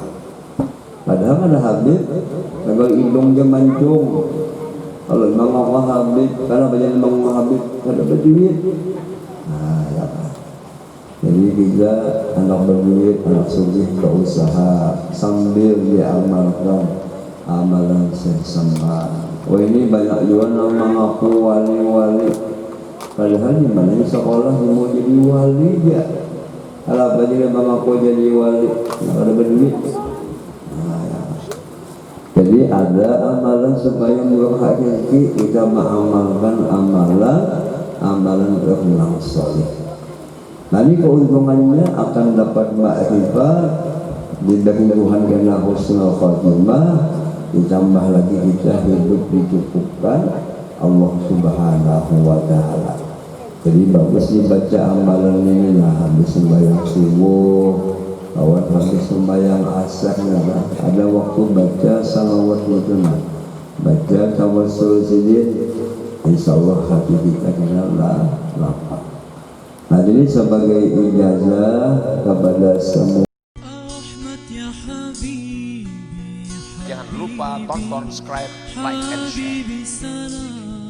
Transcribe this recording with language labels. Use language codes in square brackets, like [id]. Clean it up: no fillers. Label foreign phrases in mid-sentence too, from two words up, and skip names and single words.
[id] Padahal ada Habib, kalau hidungnya mancung. Kalau mengaku Habib, karena banyak mengaku Habib, kada berduit. Nah, ya. Jadi kita anak berduit, anak sugih berusaha sambil diamalkan amalan sesama. Oh ini banyak juga yang mengaku wali-wali. Padahal di mana sekolah mau jadi wali ya. Kalau apa dia mengaku jadi wali, ada berduit. Nah, ya. Jadi ada amalan supaya murah hakiki kita mengamalkan amalan beramal soleh. Nanti keuntungannya akan dapat ma'rifat, diberi Tuhan kena [ar] husnul khatimah, [id] ditambah lagi kita hidup dicukupkan [ar] Allah Subhanahu wa Ta'ala. [id] Jadi bagus dibaca amalan ini lah, habis sembahyang subuh, kawan habis sembahyang asar, nah, ada waktu baca salawat itu, nah, baca tawassul sidin, [ar] insya Allah [id] hati kita kena lapang. Nah ini sebagai ijazah kepada semua. Jangan lupa tonton, subscribe, [en] like, and share.